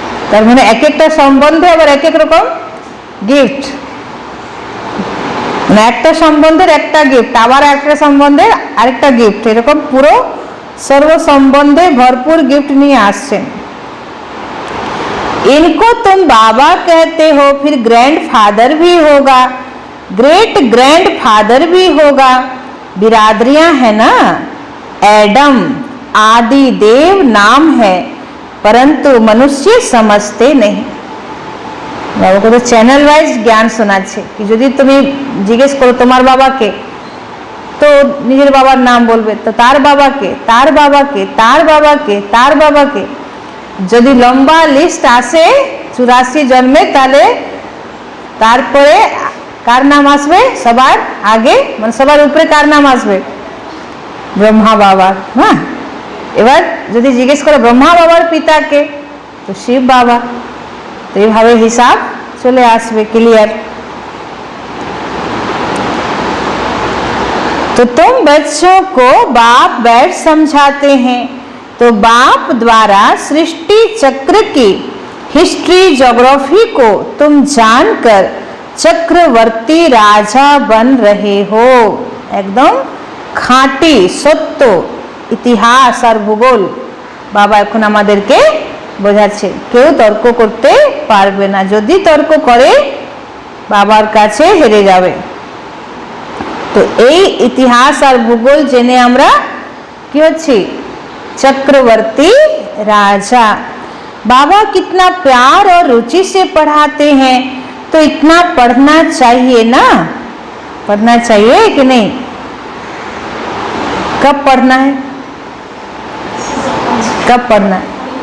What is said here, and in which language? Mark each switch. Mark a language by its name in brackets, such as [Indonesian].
[Bangla] তার মানে এক একটা সম্বন্ধে আবার এক এক রকম গিফট, মানে একটা সম্বন্ধের একটা গিফট আবার একটা সম্বন্ধের আরেকটা গিফট, এরকম পুরো [Hindi] सर्व संबंधे भरपूर गिफ्ट [Bangla] নিয়ে আসছেন। [Hindi] इनको तुम बाबा कहते हो, फिर ग्रैंडफादर भी होगा, ग्रेट ग्रैंडफादर भी होगा। बिरादरियां है ना, एडम आदि देव नाम है, परंतु मनुष्य समझते नहीं। बाबा को तो चैनल वाइज ज्ञान [Bangla] শোনাচ্ছে कि যদি তুমি জিজ্ঞেস করো তোমার বাবাকে तो নিজের বাবার নাম বলবে, তো তার বাবাকে, তার বাবাকে, তার বাবাকে, তার বাবাকে, যদি লম্বা লিস্ট আসে 84 জন্মে তাহলে তারপরে কার নাম আসবে সবার আগে, মানে সবার উপরে কার নাম আসবে? ব্রহ্মা বাবা। হ্যাঁ, এবার যদি জিজ্ঞেস করো ব্রহ্মা বাবার পিতাকে তো শিব বাবা, তো এইভাবে হিসাব চলে আসবে ক্লিয়ার। [Hindi] तो तुम बच्चों को बाप बैठ समझाते हैं, तो बाप द्वारा सृष्टि चक्र की हिस्ट्री ज्योग्राफी को तुम जानकर चक्रवर्ती राजा बन रहे हो। एकदम खाटी सत्य इतिहास और भूगोल बाबा [Bangla] এখন আমাদেরকে বোঝাচ্ছে। কেউ তর্ক করতে পারবে না, যদি তর্ক করে বাবার কাছে হেরে যাবে। तो এই ইতিহাস আর ভূগোল জেনে আমরা কি হচ্ছি? [Hindi] चक्रवर्ती राजा। बाबा कितना प्यार और रुचि से पढ़ाते हैं, तो इतना पढ़ना चाहिए ना, पढ़ना चाहिए कि नहीं? कब पढ़ना है, कब पढ़ना है?